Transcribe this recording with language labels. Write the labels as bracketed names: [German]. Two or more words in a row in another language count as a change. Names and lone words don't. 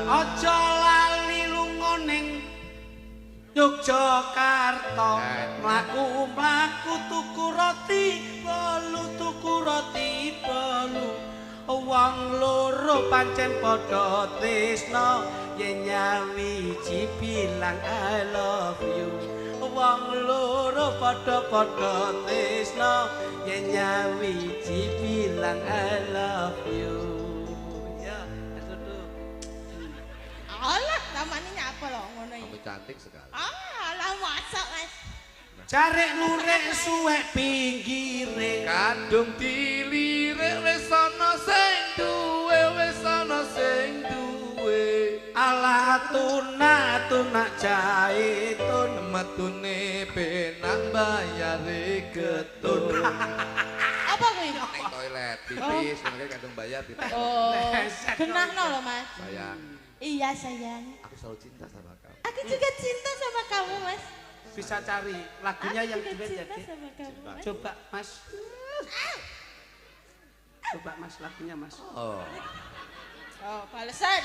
[Javanese] Aja lali lunga ning Yogyakarta, mlaku-mlaku tuku roti bolu. Wong loro pancen padha tresna, yen nyawiji bilang [English] I love you. [Javanese] Wong loro padha tresna, yen nyawiji bilang [English] I love you. [Indonesian] Ya, itu. [Javanese] Alah, namanya nyapa loh ngono iki. [Indonesian] Kamu cantik sekali. Alah masak Mas. [Javanese] Carek lurek suwek pinggire. Kadung dilirik wis ana sing duwe, Alah tunak jaitun metune penak bayare getun. Apa kuwi? Ning toilet pipis, ngono kae kadung bayar pipis. Oh, genahno loh Mas. [Indonesian] Sayang, Iya sayang. aku selalu cinta sama kamu. Aku juga cinta sama kamu, Mas. Bisa cari lagunya Aku yang juga duet ya, cinta Dek? sama kamu, Mas. Coba, Mas. Coba, Mas, lagunya, Mas. Oh, Oh, balesan.